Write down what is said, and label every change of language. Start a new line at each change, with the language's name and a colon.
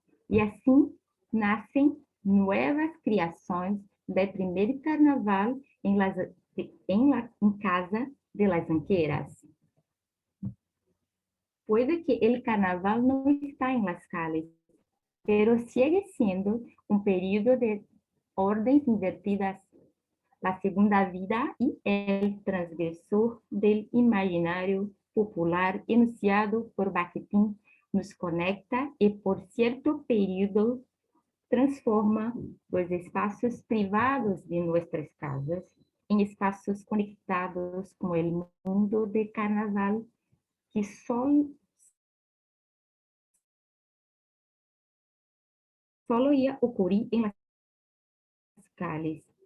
Portuguese: E assim nascem novas criações do primeiro carnaval em casa de las zanqueiras.
Spanish: Puede que el carnaval no está en las calles, pero sigue siendo un periodo de órdenes invertidas, la segunda vida y el transgresor del imaginario popular enunciado por Bakhtin nos conecta y por cierto periodo
Portuguese: transforma os espaços privados de nossas casas em espaços conectados com o mundo de carnaval que solo ia ocorrer em las calles.